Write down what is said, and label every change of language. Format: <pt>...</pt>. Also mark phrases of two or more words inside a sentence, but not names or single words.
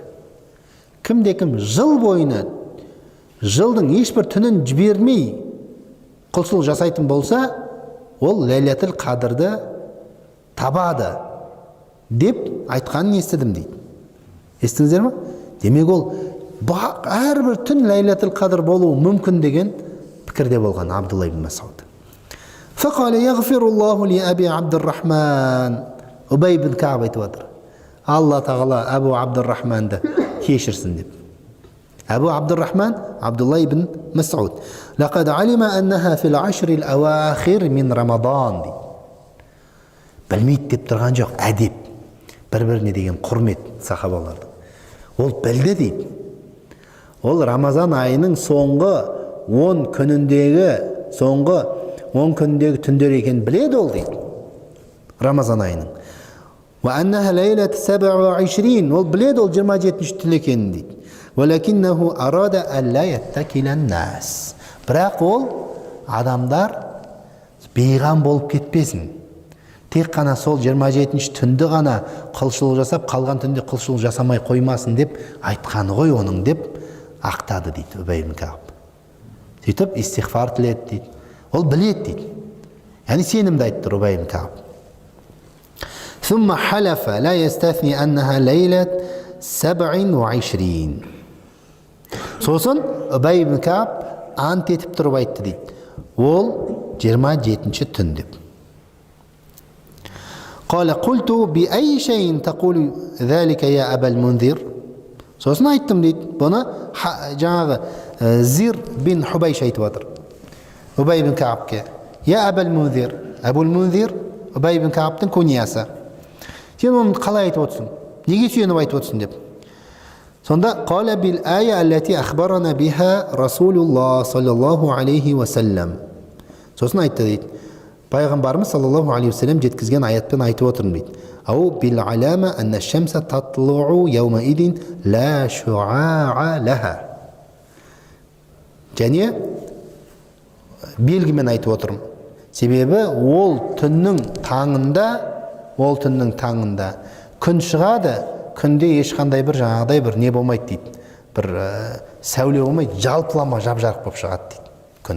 <kk>Кімде-кім жыл бойына жылдың ешбір түнін жібермей құлшылық жасайтын болса, ол</kk> <ar>ليلة القدر</ar> <kk>табады деп айтқанын естідім дейді. Естіңіздер ме? Демек ол әрбір түн</kk> <ar>ليلة القدر</ar> <kk>болуы мүмкін деген пікірде болған Абдулла ибн Масуд.</kk> <ar>فقال يغفر الله لأبي عبد الرحمن</ar> <kk>Убай бин Кааб айтып отыр. Алла тағала Абу Абдуррахманды кешірсін деп. Абу Абдуррахман Абдулла ибн Масуд.</kk> <ar>لقد علم أنها في العشر الأواخر من رمضان дейді.</ar> <kk>Білмейді деп тұрған жоқ, әдеп. Бір-біріне деген құрмет сахабалардың. Ол білді дейді. Ол Рамазан айының соңғы 10 күніндегі түндер екенін біледі ол дейді. Рамазан айының.</kk> <ar>وأنها ليلة</ar> <kk>27 ол біледі ол 27-ші түн екенін дейді.</kk> <ar>ولكنه أراد ألا يتكل الناس.</ar> <kk>Бірақ ол адамдар бейғам болып кетпесін. Тек қана сол 27-ші түнді ғана құлшылық жасап, қалған түнде құлшылық жасамай қоймасын деп айтқаны ғой оның деп ақтады дейді Убай ибн Кааб. Сөйтіп истихфар тіледі дейді. Ол біледі дейді. Яғни сенімді айтты Убай ибн Кааб.</kk> <ar>ثم حلف لا يستثني أنها ليلة 27.</ar> <kk>Сосын Убай ибн Кааб ант етіп тұрып айтты дейді. Ол 27-ші түн деп.</kk> <ar>قال قلت بأي شيء تقول ذلك يا أبا المنذر.</ar> <kk>Сосын айттым дейді. Бұны жаңағы Зир бин Хубайш айтып отыр. Убай ибн Каабке. Я Абал Мунзир. Абул Мунзир Убай ибн Каабтың күниясы. Сен оны қалай айтып отырсың? Неге сүйеніп айтып отырсың деп.</kk> <ar>Сонда قال بالآية التي أخبرنا بها رسول الله صلى الله عليه وسلم.</ar> <kk>Сосын айтты дейді. Пайғамбарымыз</kk> <ar>صلى الله عليه وسلم</ar> <kk>жеткізген аятпен айтып отырмын дейді.</kk> <ar>أو بالعلامة أن الشمس تطلع يومئذ لا شعاع لها.</ar> <kk>Және белгімен айтып отырмын. Себебі ол түннің таңында күн шығады, күнде ешқандай бір жаңағыдай бір не болмайды дейді. Бір сәуле болмайды, жалпылама жап-жарық болып шығады дейді күн.</kk>